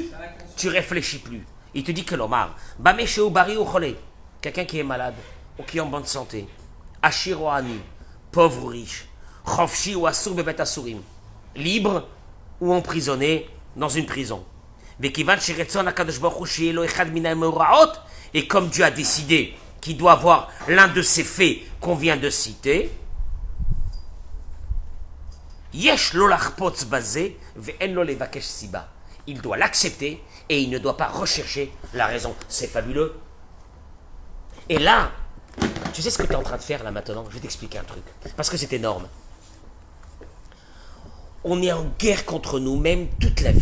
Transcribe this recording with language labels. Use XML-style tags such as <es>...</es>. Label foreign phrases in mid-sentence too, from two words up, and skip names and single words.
<fr>Il te dit que l'Omar,</fr> <he>במה שהוא בריא או חולה,</he> <fr>quelqu'un qui est malade ou qui est en bonne santé,</fr> <he>עשיר או עני,</he> <fr>pauvre ou riche,</fr> <he>חופשי או אסור בבית אסורים,</he> <fr>libre ou emprisonné dans une prison. Et comme Dieu a décidé qu'il doit avoir l'un de ces faits qu'on vient de citer,</fr> <he>יש לו לחפוץ בזה ואין לו לבקש סיבה.</he> <fr>Il doit l'accepter et il ne doit pas rechercher la raison. C'est fabuleux. Et là, tu sais ce que tu es en train de faire là maintenant? Je vais t'expliquer un truc. Parce que c'est énorme. On est en guerre contre nous-mêmes toute la vie.</fr>